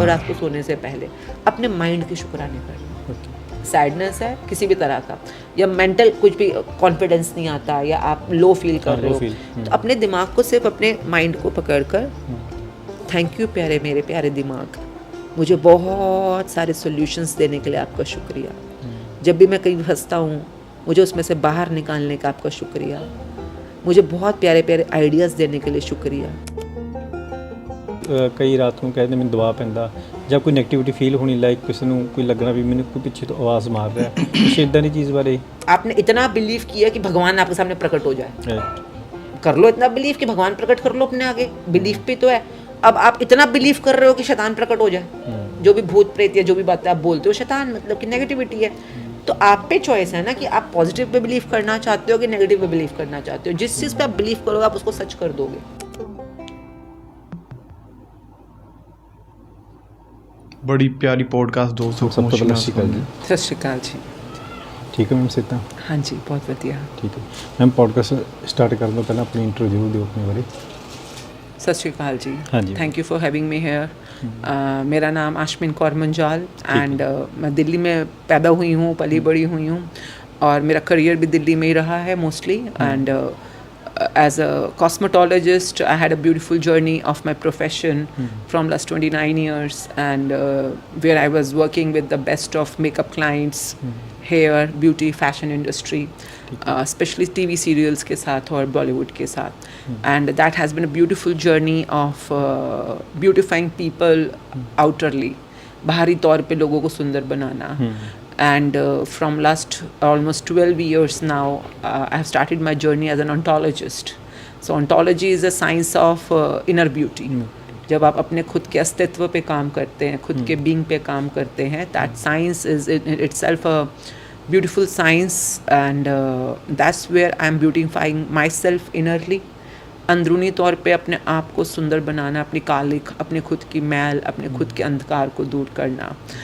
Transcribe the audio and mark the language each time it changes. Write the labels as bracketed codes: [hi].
[hi] और रात को सोने से पहले अपने माइंड के शुक्राने करना। सैडनेस है किसी भी तरह का, या मेंटल कुछ भी कॉन्फिडेंस नहीं आता, या आप लो फील कर रहे हो, तो अपने दिमाग को सिर्फ अपने माइंड को पकड़ कर थैंक यू प्यारे, मेरे प्यारे दिमाग, मुझे बहुत सारे सॉल्यूशंस देने के लिए आपका शुक्रिया। जब भी मैं कहीं फंसता हूँ मुझे उसमें से बाहर निकालने का आपका शुक्रिया। मुझे बहुत प्यारे प्यारे आइडियाज़ देने के लिए शुक्रिया। कई रात [pa] ਨੂੰ ਕਹਿੰਦੇ ਮੈਨੂੰ ਦਬਾਅ ਪੈਂਦਾ ਜਾਂ ਕੋਈ ਨੈਗੇਟਿਵਿਟੀ ਫੀਲ ਹੋਣੀ, ਲਾਈਕ ਕਿਸੇ ਨੂੰ ਕੋਈ ਲੱਗਣਾ ਵੀ ਮੈਨੂੰ ਕੋਈ ਪਿੱਛੇ ਤੋਂ ਆਵਾਜ਼ ਮਾਰ ਰਿਹਾ, ਕੁਛ ਇਦਾਂ ਦੀ ਚੀਜ਼ ਬਾਰੇ। [hi] आपने इतना बिलीव किया कि भगवान आपके सामने प्रकट हो जाए, [en] Right. [hi] कर लो इतना बिलीव कि भगवान प्रकट कर लो अपने आगे, बिलीव पे तो है। अब आप इतना बिलीव कर रहे हो कि शैतान प्रकट हो जाए, जो भी भूत प्रेत या जो भी बातें आप बोलते हो शैतान मतलब कि नेगेटिविटी है। तो आप पे चॉइस है ना कि आप पॉजिटिव पे बिलीव करना चाहते हो कि नेगेटिव पे बिलीव करना चाहते हो। जिस चीज़ पे आप बिलीव करोगे आप उसको सच कर दोगे। बड़ी प्यारी पॉडकास्ट दोस्तों [pa] ਸਭ ਤੋਂ ਪਹਿਲਾਂ ਸਤਿ ਸ਼੍ਰੀ ਅਕਾਲ ਜੀ। [hi] सत श्रीकाल जी। [pa] ਠੀਕ ਹੈ ਮੈਮ ਸਿੱਧਾ। [hi] हाँ जी, बहुत बढ़िया। [pa] ਠੀਕ ਹੈ ਮੈਮ, ਪੋਡਕਾਸਟ ਸਟਾਰਟ ਕਰਨ ਤੋਂ ਪਹਿਲਾਂ ਆਪਣੀ ਇੰਟਰੋ ਜ਼ਰੂਰ ਦਿਓ ਆਪਣੇ ਬਾਰੇ। [hi] सत श्रीकाल जी। हाँ जी। [en] Thank you for having me here. [hi] मेरा नाम आशमीन कौर मुंजाल एंड मैं दिल्ली में पैदा हुई हूँ, पली बड़ी हुई हूँ, और मेरा करियर भी दिल्ली में ही रहा है mostly. [en] and as a cosmetologist I had a beautiful journey of my profession from last 29 years, and where I was working with the best of makeup clients, hair, beauty, fashion industry, especially TV serials [hi] के साथ और Bollywood के साथ। [en] and that has been a beautiful journey of beautifying people outerly, [hi] बाहरी तौर पे लोगों को सुंदर बनाना। [en] And from last almost 12 years now I have started my journey as an ontologist. So ontology is a science of inner beauty. [hi] जब आप अपने खुद के अस्तित्व पे काम करते हैं, खुद के बीइंग पे काम करते हैं, [en] that science is in itself a beautiful science, and that's where I am beautifying myself innerly. [hi] अंदरूनी तौर पे अपने आप को सुंदर बनाना, अपनी कालिक, अपने खुद की मैल, अपने खुद के अंधकार को दूर करना।